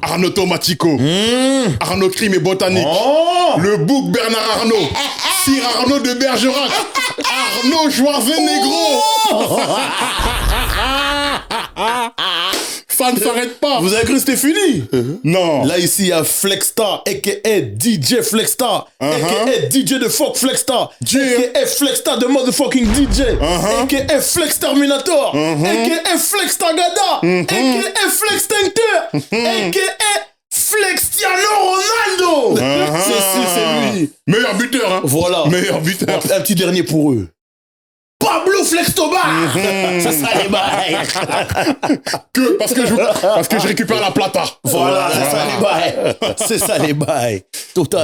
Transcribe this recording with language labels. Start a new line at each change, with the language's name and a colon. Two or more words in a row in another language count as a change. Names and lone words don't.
French: Arnaud Tomatico, Arnaud Crime et Botanique, Oh. le Boug Bernard Arnaud, Sir Arnaud de Bergerac, Arnaud Schwarzenegro. Ça ne s'arrête pas. Vous avez cru que c'était fini? Non. Là, ici, il y a Flexstar, a.k.a. DJ Flexstar, a.k.a. DJ de Fuck Flexstar, a.k.a. Flexstar de motherfucking DJ, a.k.a. Flex Terminator, a.k.a. Flex Tagada, a.k.a. Flex Tankter, a.k.a. Flextiano Ronaldo. C'est lui. Meilleur buteur, hein. Voilà. Meilleur buteur. Un petit dernier pour eux. Pablo Flextobar. Ça sera les bails. Parce que je récupère
Spanish: la plata.
French: Voilà, c'est ça les bails. C'est ça les bails. Total.